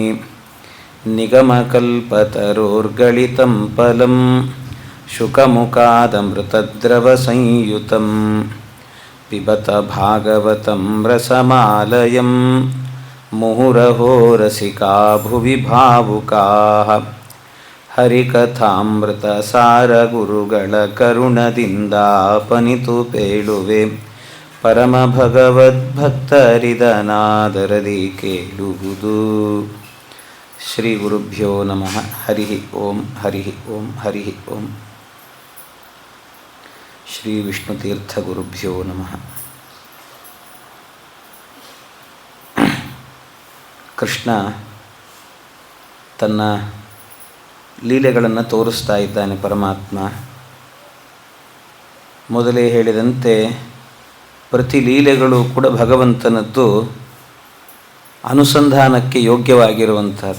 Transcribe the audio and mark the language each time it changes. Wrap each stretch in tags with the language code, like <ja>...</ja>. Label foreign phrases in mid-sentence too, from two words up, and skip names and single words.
<sa>निगमकल्पतरोर्गलितं फलं शुकमुखादमृतद्रवसंयुतं पिबत भागवतं रसमालयं मुहुरहो रसिका भुवि भावुकाः हरिकथामृतसारगुरुಗಳ</sa> <kn>ಕರುಣದಿಂದಾಪನಿತು ಪೇಳುವೆ ಪರಮಭಗವದ್ಭಕ್ತರಿದನಾದರದಿ ಕೇಳುವುದು.</kn> <sa>ಶ್ರೀ ಗುರುಭ್ಯೋ ನಮಃ. ಹರಿ ಓಂ ಹರಿ ಓಂ ಹರಿ ಓಂ. ಶ್ರೀ ವಿಷ್ಣುತೀರ್ಥ ಗುರುಭ್ಯೋ ನಮಃ.</sa> <kn>ಕೃಷ್ಣ ತನ್ನ ಲೀಲೆಗಳನ್ನು ತೋರಿಸ್ತಾ ಇದ್ದಾನೆ. ಪರಮಾತ್ಮ ಮೊದಲೇ ಹೇಳಿದಂತೆ ಪ್ರತಿ ಲೀಲೆಗಳು ಕೂಡ ಭಗವಂತನದ್ದು ಅನುಸಂಧಾನಕ್ಕೆ ಯೋಗ್ಯವಾಗಿರುವಂತಹದ್ದು.</kn>